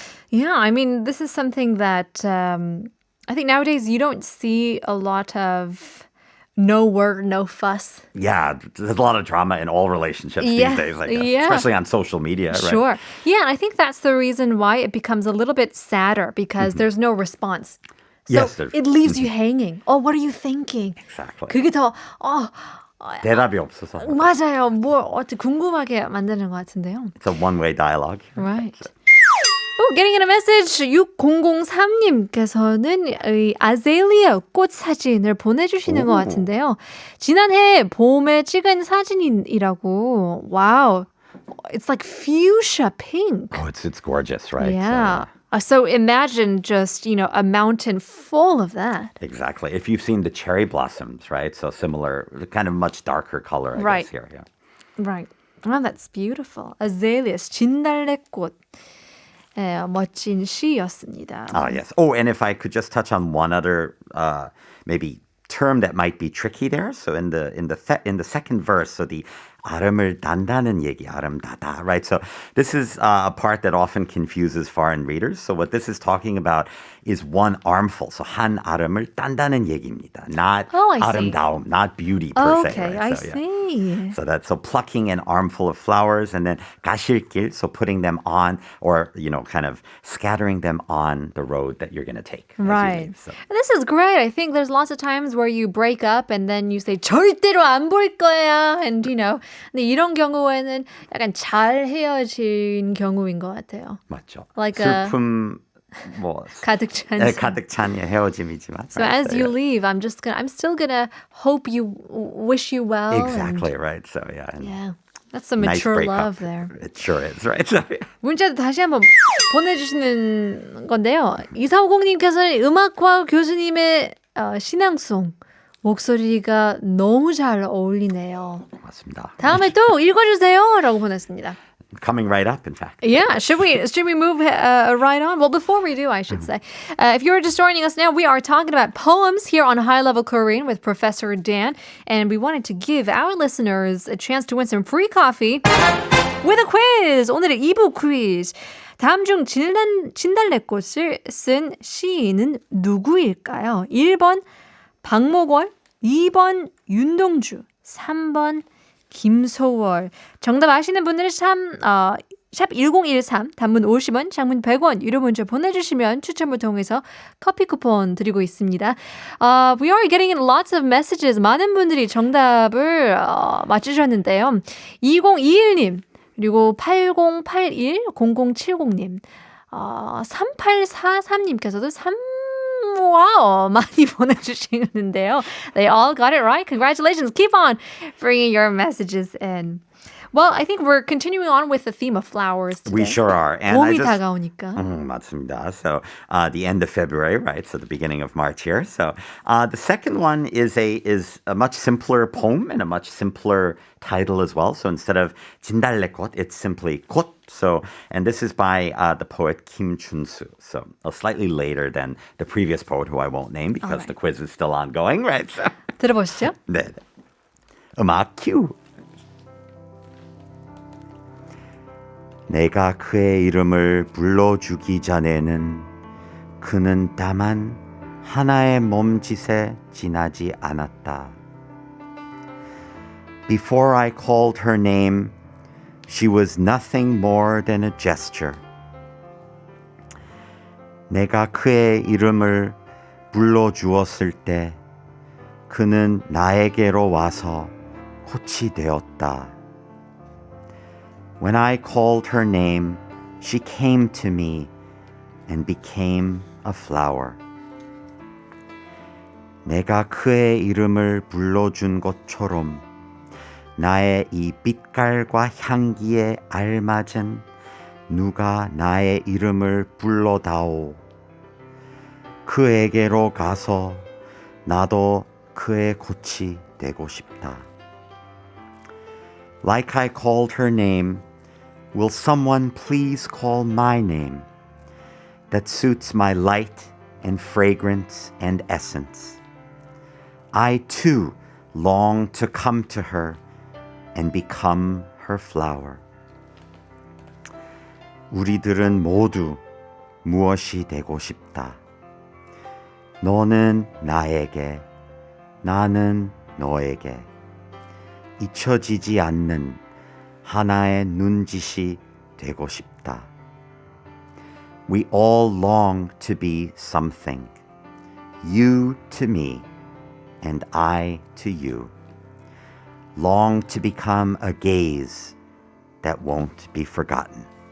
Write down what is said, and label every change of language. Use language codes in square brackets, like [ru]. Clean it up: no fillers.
[en] Yeah, I mean, this is something that I think nowadays you don't see a lot of no word, no fuss. Yeah, there's a lot of drama in all relationships Yeah, these days, I guess. yeah. Especially on social media, right? Sure. Yeah, and I think that's the reason why it becomes a little bit sadder because there's no response. So Yes, there's- it leaves you hanging. Oh, what are you thinking? Exactly. [ko] 그게 더 대답이 없어서. 맞아요. 뭘 어떻게 궁금하게 만드는 것 같은데요. [en] It's a one-way dialogue. Right. Getting in a message [ko] 6003님께서는 이 아zel리아 꽃 사진을 보내주시는 것 같은데요. 지난해 봄에 찍은 사진이라고. [en] Wow. It's like fuchsia pink. Oh, it's gorgeous, right? Yeah. So imagine just, a mountain full of that. Exactly. If you've seen the cherry blossoms, right? So similar, kind of much darker color, I Right. guess, here. Yeah. Right. Oh, that's beautiful. [ko] Azaleas, 진달래꽃. 멋진 시였습니다. [en] Ah, yes. Oh, and if I could just touch on one other maybe term that might be tricky there. So in the second verse, so the [ko] 아름을 단다는 얘기, 아름다다, [en] right? So this is a part that often confuses foreign readers. So what this is talking about is one armful. [ko] So 한 아름을 딴다는 얘기입니다. [en] Not I see. 아름다움, not beauty per se. Okay, Right? I So, yeah. see. So plucking an armful of flowers and then 가실길, so putting them on or, kind of scattering them on the road that you're going to take. as you Right. leave. So- And this is great. I think there's lots of times where you break up and then you say [ko] 절대로 안 볼 거야. And 근데 이런 경우에는 약간 잘 헤어진 경우인 것 같아요. 맞죠. [en] Like [ko] 슬픔 가득 찬. 가득 찬 헤어짐이지만. [en] So as you leave, I'm still gonna hope you wish you well. Exactly right. So yeah. And, and yeah. That's some nice mature breakup. love there. It sure is, right? So, yeah. [ko] 문자도 다시 한번 보내주시는 건데요. 2450님께서는 음악과 교수님의 신앙송 목소리가 너무 잘 어울리네요. 맞습니다. 다음에 또 읽어주세요. 라고 보냈습니다. [en] Coming right up, in fact. Yeah, should we move right on? Well, before we do, I should say, if you're just joining us now, we are talking about poems here on High Level Korean with Professor Dan, and we wanted to give our listeners a chance to win some free coffee with a quiz. [ko] 오늘의 2부 퀴즈. 다음 중 진달래꽃을 쓴 시인은 누구일까요? 1번 박목월, 2번 윤동주, 3번 김소월. 정답 아시는 분들은 샵 1013, 단문 50원, 장문 100원, 유료 문자 보내주시면 추첨을 통해서 커피 쿠폰 드리고 있습니다. [en] We are getting lots of messages. [ko] 많은 분들이 정답을 맞추셨는데요. 2021님, 그리고 8081-0070님, 3843님께서도 와우, 많이 보내주시는데요. [en] They all got it right. Congratulations. Keep on bringing your messages in. Well, I think we're continuing on with the theme of flowers today. We sure are. And [ko] 봄이 다가오니까. 맞습니다. [en] So the end of February, right? So the beginning of March here. So the second one is a much simpler poem and a much simpler title as well. So instead of 진달래꽃, it's simply 꽃. So, and this is by the poet Kim Chun-soo. So slightly later than the previous poet who I won't name because the quiz is still ongoing, right? So. [ko] 들어보시죠. 네. 음악 큐. 내가 그의 이름을 불러주기 전에는 그는 다만 하나의 몸짓에 지나지 않았다. [en] Before I called her name, she was nothing more than a gesture. [ko] 내가 그의 이름을 불러주었을 때 그는 나에게로 와서 꽃이 되었다. [en] When I called her name, she came to me and became a flower. [ko] 내가 그의 이름을 불러준 것처럼 나의 이 빛깔과 향기에 알맞은 누가 나의 이름을 불러다오. 그에게로 가서 나도 그의 꽃이 되고 싶다. [en] Like I called her name, will someone please call my name that suits my light and fragrance and essence? I too long to come to her and become her flower. [ko] 우리들은 모두 무엇이 되고 싶다. 너는 나에게, 나는 너에게 잊혀지지 않는 하나의 눈짓이 되고 싶다. [en] We all long to be something. You to me and I to you. Long to become a gaze that won't be forgotten.